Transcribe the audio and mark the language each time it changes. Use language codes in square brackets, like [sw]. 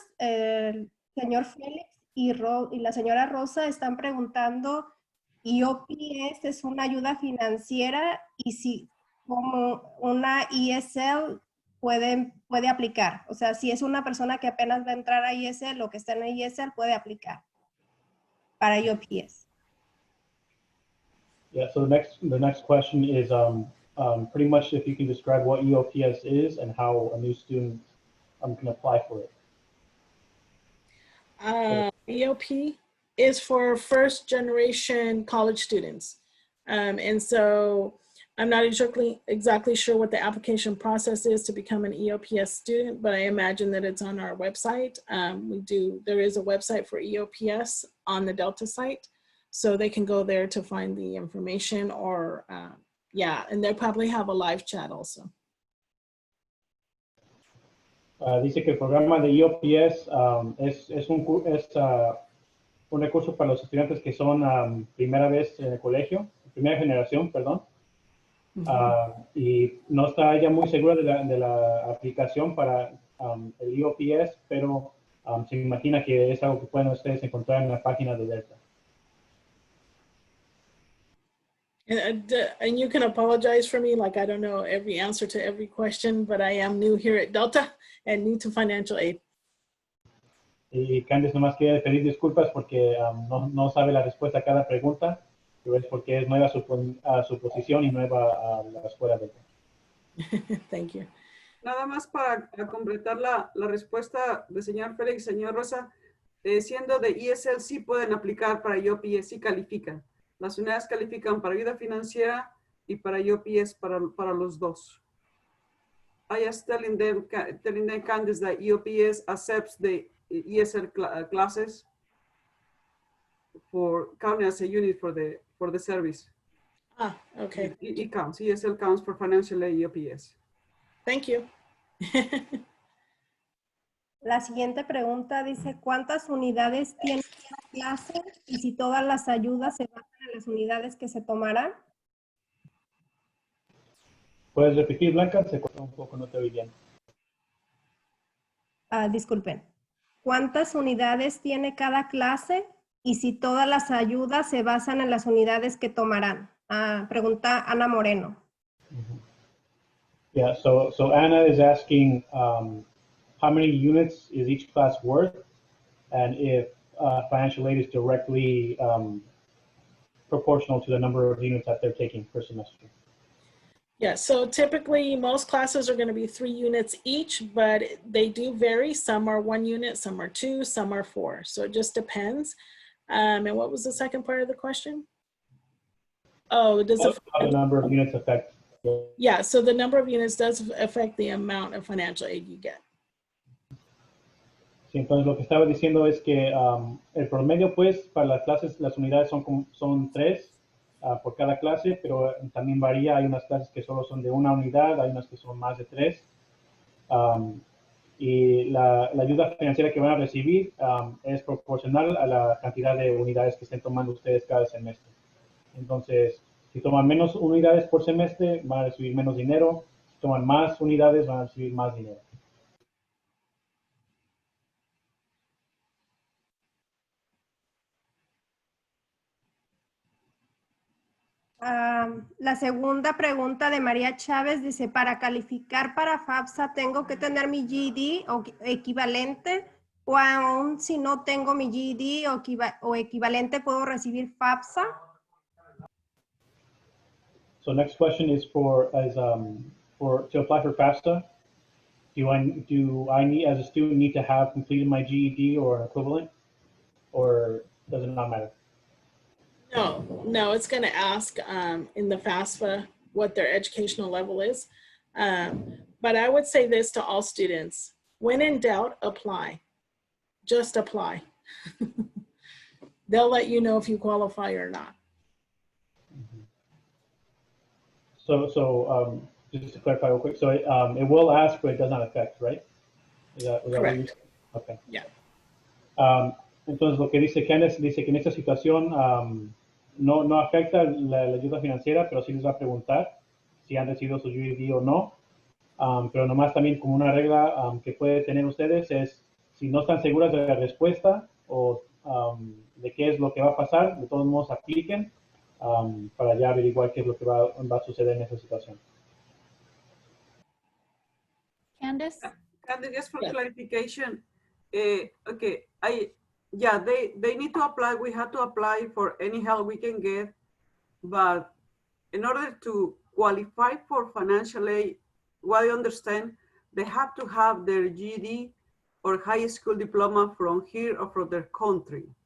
[es] El señor Félix y la señora Rosa están preguntando, ¿EOPS es una ayuda financiera? Y si como una ESL puede aplicar. O sea, si es una persona que apenas va a entrar a ESL o que está en ESL, puede aplicar para EOPS. [en] Yeah, so the next question is pretty much if you can describe what EOPS is and how a new student can apply for it. EOP is for first generation college students. And so I'm not exactly sure what the application process is to become an EOPS student, but I imagine that it's on our website. There is a website for EOPS on the Delta site, so they can go there to find the information, or yeah, and they'll probably have a live chat also. [es] Dice que el programa de EOPS es un recurso para los estudiantes que son primera vez en el colegio, primera generación, perdón. Y no está ella muy segura de la aplicación para el EOPS, pero se imagina que es algo que pueden ustedes encontrar en la página de Delta. [en] And you can apologize for me, like I don't know every answer to every question, but I am new here at Delta and new to financial aid. [es] Y Candace nomás quiere pedir disculpas porque no sabe la respuesta a cada pregunta, pero es porque es nueva a su posición y nueva a la escuela de Delta. [en] Thank you. [es] Nada más para completar la respuesta del señor Félix, señor Rosa, siendo de ESL sí pueden aplicar para IOPS, sí califican. Las unidades califican para ayuda financiera y para IOPS para los dos. [en] I was telling them, Candace, that EOPS accepts the ESL classes for counting as a unit for the service. Ah, okay. It counts. ESL counts for financial aid EOPS. Thank you. [es] La siguiente pregunta dice, ¿cuántas unidades tiene cada clase y si todas las ayudas se basan en las unidades que se tomarán? ¿Puedes repetir, Blanca? Se cortó un poco, no te oí bien. Disculpen. ¿Cuántas unidades tiene cada clase y si todas las ayudas se basan en las unidades que tomarán? Pregunta Ana Moreno. [en] Yeah, so Anna is asking how many units is each class worth, and if financial aid is directly proportional to the number of units that they're taking per semester. Yeah, so typically most classes are going to be 3 units each, but they do vary. Some are 1 unit, some are 2, some are 4. So it just depends. And what was the second part of the question? Oh, does how the number of units affect? Yeah, so the number of units does affect the amount of financial aid you get. [es] Sí, entonces lo que estaba diciendo es que el promedio, pues, para las clases, las unidades son 3 por cada clase, pero también varía. Hay unas clases que solo son de 1 unidad, hay unas que son más de 3. Y la ayuda financiera que van a recibir es proporcional a la cantidad de unidades que estén tomando ustedes cada semestre. Entonces, si toman menos unidades por semestre, van a recibir menos dinero. Si toman más unidades, van a recibir más dinero. La segunda pregunta de María Chávez dice, para calificar para Fafsa, ¿tengo que tener mi GED o equivalente? ¿O aún si no tengo mi GED o equivalente, puedo recibir Fafsa? [en] So next question is to apply for FAFSA. Do I need, as a student, need to have completed my GED or an equivalent, or does it not matter? No, it's going to ask in the FAFSA what their educational level is. But I would say this to all students: when in doubt, apply. Just apply. They'll let you know if you qualify or not. So just to clarify real quick, so it will ask, but it does not affect, right? Is that Correct. Okay. Yeah. [es] Entonces lo que dice Candace, dice que en esta situación no afecta la ayuda financiera, pero sí les va a preguntar si han recibido su GED o no. Pero nomás también como una regla que puede tener ustedes es, si no están seguras de la respuesta o de qué es lo que va a pasar, de todos modos apliquen para ya averiguar qué es lo que va a suceder en esa situación. [en] Candace? Candace, just for Yes. clarification, okay, they need to apply. We have to apply for any help we can get, but in order to qualify for financial aid, what I understand, they have to have their GED or high school diploma from here or from their country.